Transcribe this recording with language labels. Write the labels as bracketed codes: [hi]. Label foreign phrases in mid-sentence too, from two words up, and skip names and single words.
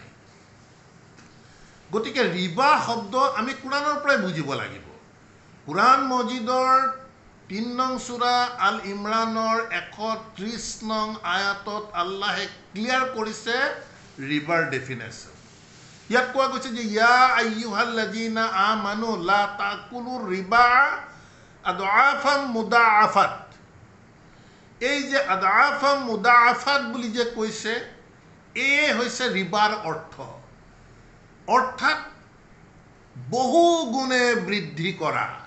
[as] গতিকে ৰিবা শব্দ আমি কোৰাণৰ পৰাই বুজিব লাগিব। কোৰাণ মজিদৰ ৩ নং সূৰা আল ইমৰানৰ ১৩০ নং আয়াতত আল্লাহে ক্লিয়াৰ কৰিছে ৰিবাৰ ডেফিনেশ্যন। ইয়াত কোৱা গৈছে যে [ar] يا أيها الذين آمنوا لا تأكلوا الربا أضعافا مضاعفة. [as] এই যে [ar] أضعافا مضاعفة [as] বুলি যে কৈছে, এই হৈছে ৰিবাৰ অৰ্থ, অৰ্থাৎ বহু গুণে বৃদ্ধি কৰা।